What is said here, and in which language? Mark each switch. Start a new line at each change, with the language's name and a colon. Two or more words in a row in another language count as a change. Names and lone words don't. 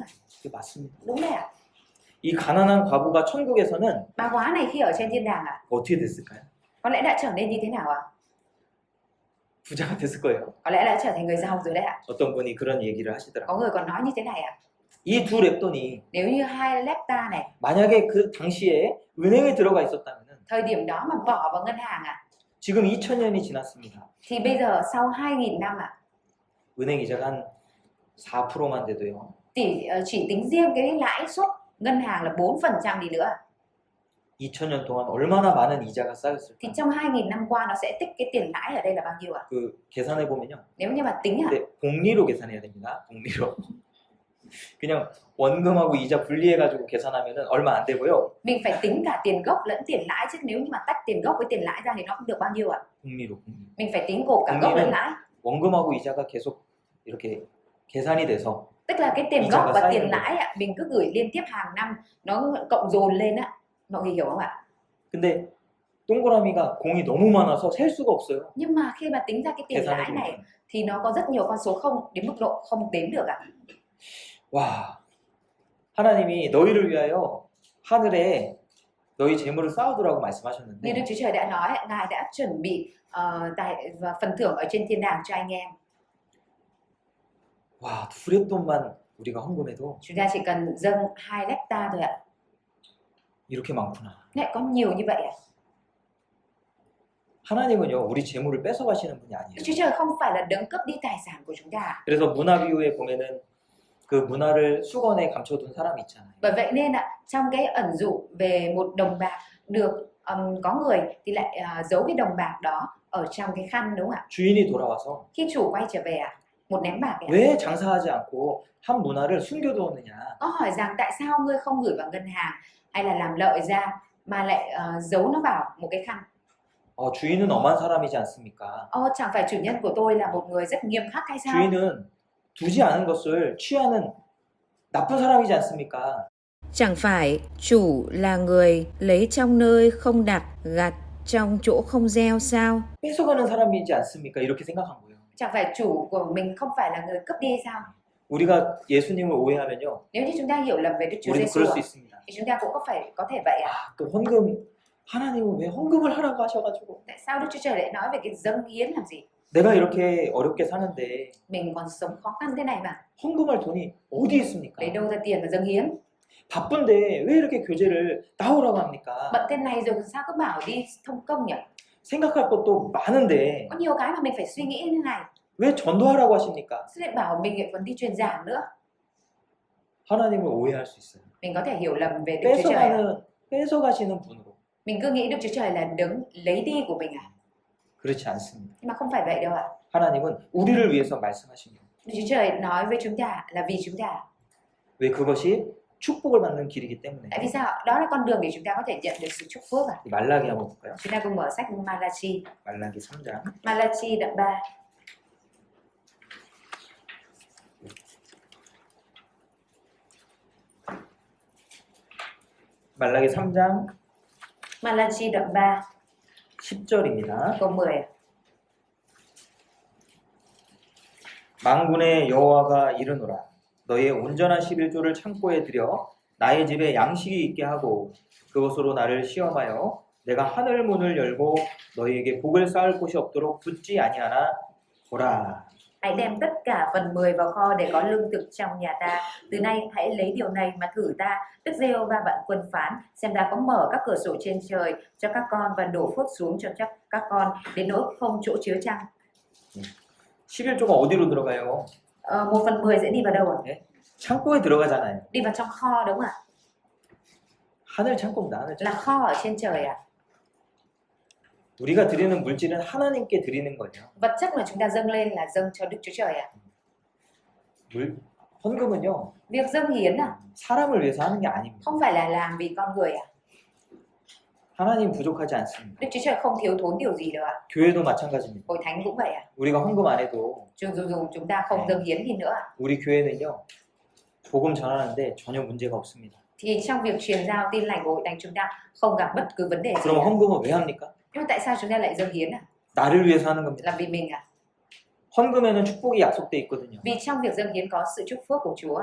Korean: 그게 맞습니다.
Vietnamese: Đúng đấy ạ.
Korean: 이 가난한 과부가 천국에서는
Vietnamese: Bà hóa này khi ở trên thiên đàng ạ,
Korean: 어떻게 됐을까요?
Vietnamese: có lẽ đã trở nên như thế nào ạ?
Korean: 부자가 됐을 거예요.
Vietnamese: Có lẽ đã trở thành người giàu rồi đấy ạ.
Korean: 어떤 분이 그런 얘기를 하시더라고요.
Vietnamese: Có người còn nói như thế này ạ.
Korean: 이 두 랩돈이
Vietnamese: Nếu như 2 lepta này,
Korean: 만약에 그 당시에 은행에 들어가 있었다면
Vietnamese: thời điểm đó mà bỏ vào ngân hàng ạ,
Korean: 지금 2000년이 지났습니다.
Vietnamese: thì bây giờ sau 2.000 năm ạ,
Korean: 은행 이자가 한 4%만 돼도요.
Vietnamese: chỉ tính riêng cái lãi suất ngân hàng là 4% đi nữa,
Korean: 2000년 동안 얼마나 많은 이자가 쌓였을까?
Vietnamese: thì trong 2.000 năm qua nó sẽ tích cái tiền lãi ở đây là bao nhiêu ạ?
Korean: 그 계산해 보면요.
Vietnamese: Nếu như mà tính ạ,
Korean: 근데 복리로 계산해야 됩니다. 복리로. 그냥 원금하고 이자 분리해가지고 계산하면은 얼마 안 되고요.
Vietnamese: mình phải tính cả tiền gốc lẫn tiền lãi, chứ nếu như mà tách tiền gốc với tiền lãi ra thì nó không được bao nhiêu ạ?
Korean: 복리로.
Vietnamese: Mình phải tính gộp cả gốc lẫn lãi,
Korean: 원금하고 이자가 계속 이렇게 계산이 돼서
Vietnamese: tức là cái tiền Ý gốc chả và có sai tiền đâu. lãi ạ, mình cứ gửi liên tiếp hàng năm, nó cộng dồn lên ạ. Mọi người hiểu không ạ?
Korean: 근데 동그라미가 공이 너무 많아서 셀 수가 없어요.
Vietnamese: Nhưng mà khi mà tính ra cái tiền
Korean: 계산해
Vietnamese: lãi này
Korean: 보면.
Vietnamese: thì nó có rất nhiều con số không đến mức độ không đếm được ạ.
Korean: 와, 하나님이 너희를 위하여 하늘에 너희 재물을 쌓아두라고
Vietnamese: Như
Korean: 말씀하셨는데
Vietnamese: Đức Chúa Trời đã nói, Ngài đã chuẩn bị và phần thưởng ở trên thiên đàng cho anh em.
Korean: 와, 두랩돈만 우리가 헌금해도
Vietnamese: Chúng ta chỉ cần dâng 2 hecta thôi ạ.
Korean: 이렇게 많구나.
Vietnamese: Lại có nhiều như vậy ạ.
Korean: 하나님은요, 우리 재물을 뺏어가시는 분이
Vietnamese: Đức
Korean: 아니에요.
Vietnamese: Chúa Trời không phải là đấng cướp đi tài sản của chúng ta.
Korean: 그래서 문화 비유에 보면은 그 문화를 수건에 감춰둔 사람이 있잖아요.
Vietnamese: Bởi vậy nên trong cái ẩn dụ về một đồng bạc được có người thì lại giấu cái đồng bạc đó ở trong cái khăn, đúng không ạ?
Korean: 주인이 돌아와서
Vietnamese: Khi chủ quay trở về một ném bạc ấy,
Korean: 왜 장사하지 않고 한 문화를 숨겨두었느냐.
Vietnamese: có hỏi rằng tại sao ngươi không gửi vào ngân hàng hay là làm lợi ra mà lại giấu nó vào một cái khăn?
Korean: 주인은 엄한 사람이지 않습니까?
Vietnamese: Chẳng phải chủ nhân của tôi là một người rất nghiêm khắc hay sao?
Korean: 주인은 두지 않은 것을 취하는 나쁜 사람이지 않습니까?
Vietnamese: Chẳng phải chủ là người lấy trong nơi không đặt, gặt trong chỗ không gieo sao?
Korean: 뺏어가는 사람이지 않습니까? 이렇게 생각한 거예요.
Vietnamese: Chẳng phải chủ của mình không phải là người cướp đi hay sao?
Korean: 우리가 예수님을 오해하면요,
Vietnamese: Nếu như chúng ta hiểu lầm về Đức Chúa
Korean: 우리도
Vietnamese: Giêsu
Korean: 그럴 수 있습니다.
Vietnamese: thì chúng ta cũng có thể vậy ạ.
Korean: 또 헌금, 하나님은 왜 헌금을 하라고 하셔가지고
Vietnamese: Tại sao Đức Chúa Trời lại nói về cái dâng hiến làm gì?
Korean: 내가 이렇게 어렵게 사는데
Vietnamese: Mình còn sống khó khăn thế này mà,
Korean: 헌금할 돈이 어디 있습니까?
Vietnamese: lấy đâu ra tiền mà dâng hiến?
Korean: 바쁜데 왜 이렇게 교제를 나오라고 합니까?
Vietnamese: Bận thế này rồi sao cứ bảo đi thông công nhỉ?
Korean: 생각할 것도 많은데
Vietnamese: Có nhiều cái mà mình phải suy nghĩ như này.
Korean: 왜 전도하라고 하십니까?
Vietnamese: Sao lại bảo mình lại còn đi truyền giảng nữa?
Korean: 하나님을 오해할 수 있어요.
Vietnamese: Mình có thể hiểu lầm về Đức Chúa Trời.
Korean: 뺏어가시는 분으로.
Vietnamese: Mình cứ nghĩ Đức Chúa Trời là đấng lấy đi của mình à?
Korean: 그렇지 않습니다.
Vietnamese: Nhưng mà không phải vậy đâu ạ.
Korean: 하나님은 우리를 위해서 말씀하신 거예요.
Vietnamese: Đức Chúa Trời nói với chúng ta là vì chúng ta.
Korean: 왜 그것이 축복을 받는 길이기 때문에.
Vietnamese: Tại vì sao? Đó là con đường để chúng ta có thể nhận được sự chúc phước à?
Korean: 말라기 한번 볼까요?
Vietnamese: Chúng ta cùng mở sách Malachi.
Korean: 말라기 3장.
Vietnamese: Malachi đoạn 3.
Korean: 말라기 3장
Vietnamese: Malachi đoạn 3
Korean: 10절입니다.
Vietnamese: câu 10.
Korean: 만군의 여호와가 이르노라 너희의 온전한 11조를 창고에 들여 나의 집에 양식이 있게 하고 그것으로 나를 시험하여 내가 하늘 문을 열고 너희에게 복을 쌓을 곳이 없도록 붙지 아니하나 보라.
Vietnamese: Hãy đem tất cả phần 10 vào kho để có lương thực trong nhà ta. Từ nay hãy lấy điều này mà thử ta. Đức Giê-hô-va vạn quân phán, xem ta có mở các cửa sổ trên trời cho các con và đổ phước xuống cho các con đến nỗi không chỗ chứa chăng.
Korean: 11조가 어디로 들어가요?
Vietnamese: 1/10 sẽ đi vào đâu ạ?
Korean: 창고에 들어가잖아요.
Vietnamese: Đi vào trong kho đúng không ạ?
Korean: 하늘 창고입니다. 하늘
Vietnamese: Là
Korean: 창고.
Vietnamese: kho ở trên trời ạ.
Korean: 우리가 드리는 물질은 하나님께 드리는 거예요.
Vietnamese: Vật chất mà chúng ta dâng lên là dâng cho Đức Chúa Trời ạ.
Korean: 헌금은요.
Vietnamese: Việc dâng hiến
Korean: 사람을 위해서 하는 게 아닙니다.
Vietnamese: không phải là làm vì con người ạ.
Korean: 하나님 부족하지 않습니다.
Vietnamese: Đức Chúa Trời không thiếu thốn điều gì đâu ạ.
Korean: 교회도 마찬가지입니다.
Vietnamese: Hội thánh cũng vậy ạ.
Korean: 우리가 헌금 안 해도
Vietnamese: Dù chúng ta không dâng hiến gì nữa ạ,
Korean: 우리 교회는요. 복음 전하는데 전혀 문제가 없습니다.
Vietnamese: thì trong việc truyền giao tin lành của hội thánh chúng ta không gặp bất cứ vấn đề gì.
Korean: 그럼 헌금은 왜 합니까?
Vietnamese: Nhưng mà tại sao chúng ta lại dâng hiến
Korean: 나를 위해서 하는 겁니다.
Vietnamese: Là vì mình
Korean: 헌금에는 축복이 약속돼 있거든요.
Vietnamese: Vì trong việc dâng hiến có sự chúc phước của Chúa